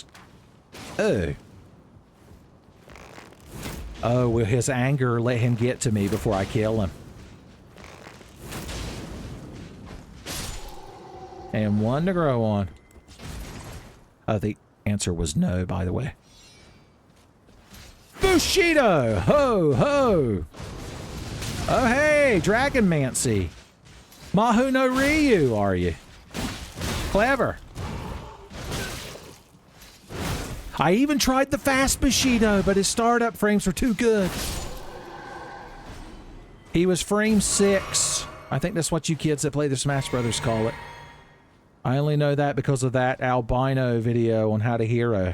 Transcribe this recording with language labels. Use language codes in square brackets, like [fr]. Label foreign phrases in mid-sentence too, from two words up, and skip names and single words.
[en] Oh. Oh, will his anger let him get to me before I kill him? And one to grow on. Oh, the answer was no, by the way. Bushido! Ho, ho! Oh, hey, Dragonmancy. [ja] Mahu no Ryu, [en] are you? Clever. I even tried the fast Bushido, but his startup frames were too good. He was frame 6. I think that's what you kids that play the Smash Brothers call it. I only know that because of that albino video on how to hero.